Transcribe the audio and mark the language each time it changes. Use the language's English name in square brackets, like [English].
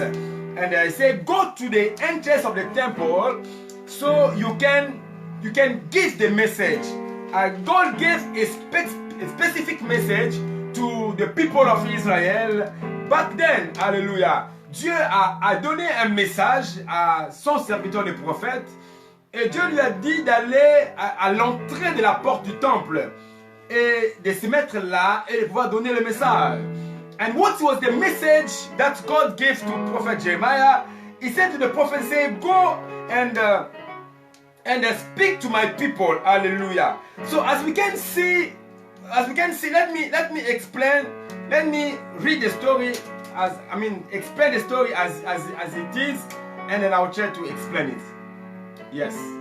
[English] And I say, go to the entrance of the temple so you can give the message. God gave a specific message to the people of Israel. Back then, [French] alléluia, Dieu a donné un message à son serviteur le prophète et Dieu lui a dit d'aller à l'entrée de la porte du temple et de se mettre là et de pouvoir donner le message. [English] And what was the message that God gave to Prophet Jeremiah? He said to the prophet, say, go and speak to my people. Hallelujah. So as we can see, let me explain let me read the story explain the story as it is, and then I'll try to explain it. Yes.